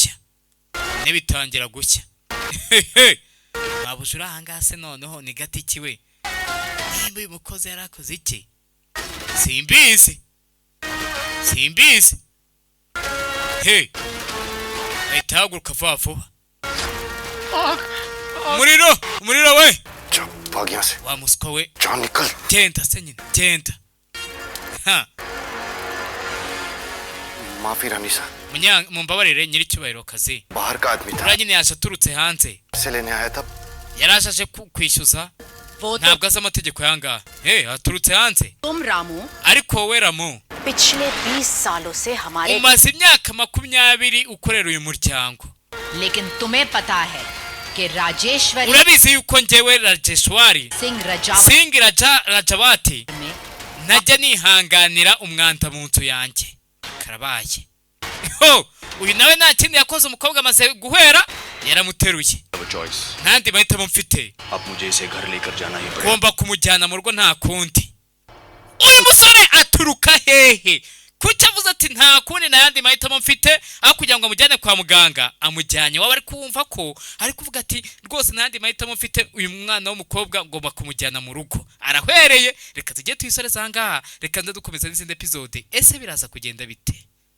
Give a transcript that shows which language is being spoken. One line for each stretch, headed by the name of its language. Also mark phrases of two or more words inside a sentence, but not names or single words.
Kinyarwanda: gushya mabuja uri ahangaha se noneho ni gatiki we nimba uyu mukozi yarakoze iki simbizi ahita haguruka vuba vuba umuriro we
Hindi: चुप भाग यहाँ से
Kinyarwanda: wa muswa we
Hindi: जान निकल
Kinyarwanda: genda se nyine genda
Hindi: माफी रानी सा
Kinyarwanda: mumbabarire nyiricyubahiro kazi
Hindi: बाहर का आदमी था
Kinyarwanda: uriya nyine yaje aturutse hanze
Hindi: से लेने आया था
Kinyarwanda: yaraje aje kwishyuza
Hindi: वो तो
Kinyarwanda: ntabwo azi amategeko yangaha aturutse hanze
Hindi: तुम रामू
Kinyarwanda: ariko wowe ramu
Hindi: पिछले 20 सालों से हमारे
Kinyarwanda: umaze imyaka 20 ukorera uyu muryango
Hindi: लेकिन तुम्हें पता है कि राजेश्वरी
Kinyarwanda: urabizi yuko njyewe Rajeshwari
Hindi: सिंह रजा Singh Rajawati में
Kinyarwanda: najya nihanganira umwanda mu nzu yanjye karabaye uyu nawe nta kindi yakoze umukobwa amaze guhera yaramuteruye
Hindi: अब चॉइस
Kinyarwanda: ntandi mahitamo mfite
Hindi: अब मुझे इसे घर लेकर जाना ही पड़ेगा
Kinyarwanda: ngomba kumujyana mu rugo nta kundi uyu musore aturuka hehe kuki avuze ati nta kundi n'ayandi mahitamo mfite aho kugira ngo amujyane kwa muganga amujyanye waba ari kumva ko ari kuvuga ati rwose n'ayandi mahitamo mfite uyu mwana w'umukobwa ngomba kumujyana mu rugo arahwereye reka tujye tuyisoreza ahangaha reka nze dukomeza n'izindi episode ese biraza kugenda bite